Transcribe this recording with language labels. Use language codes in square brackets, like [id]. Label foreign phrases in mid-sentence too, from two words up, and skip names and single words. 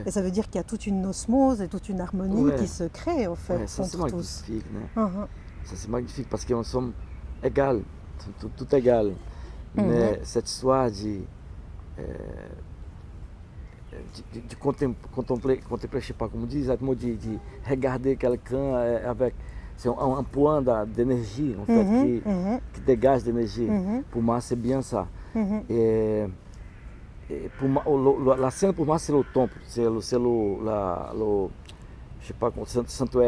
[fr] et ça veut dire qu'il y a toute une osmose et toute une harmonie Ouais. qui se crée, en fait, Ouais, ça c'est entre tous. magnifique, né? Mhm. Ça c'est magnifique parce qu'on sommes égales, tout égal. Mhm. Mais cette histoire de contempler, je sais pas [pt] como diz, exatamente [fr] de regarder quelqu'un avec c'est un point d'énergie en fait Mhm. Mhm. qui dégage d'énergie. Mhm. Pour moi c'est bien ça. Mhm. Et pour moi, la scène pour moi c'est le temple, je sais pas, sanctuaire,